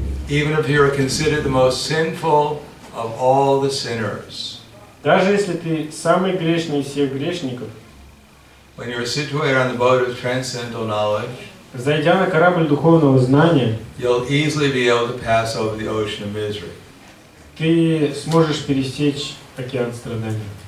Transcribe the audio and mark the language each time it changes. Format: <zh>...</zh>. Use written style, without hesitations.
<en>Even if you are considered the most sinful of all the sinners,</en> <ru>Даже если ты самый грешный из всех грешников,</ru> <en>when you are situated on the boat of transcendental knowledge,</en> <ru>зайдя на корабль духовного знания,</ru> <en>you'll easily be able to pass over the ocean of misery.</en> <ru>ты сможешь пересечь океан страданий.</ru>